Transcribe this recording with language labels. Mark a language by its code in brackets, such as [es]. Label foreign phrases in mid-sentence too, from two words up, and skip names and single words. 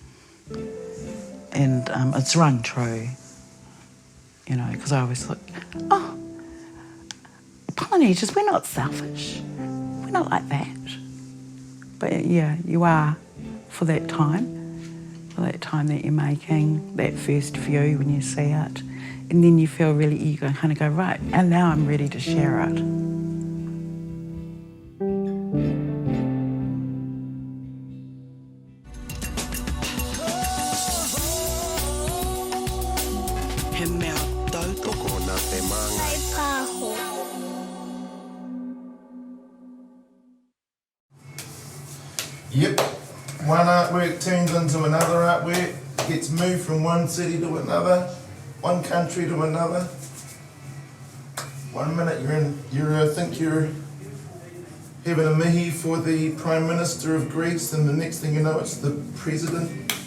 [en] And it's rung true, you know, because I always thought, oh, Polynesians, we're not selfish. We're not like that. But yeah, you are for that time that you're making, that first view when you see it. And then you feel really eager and kind of go, right, and now I'm ready to share it. [mi] He mea tautoko nā te manga. [en] Yep, one artwork turns into another artwork, gets moved from one city to another, one country to another. 1 minute I think you're having a mihi for the Prime Minister of Greece, and the next thing you know it's the President.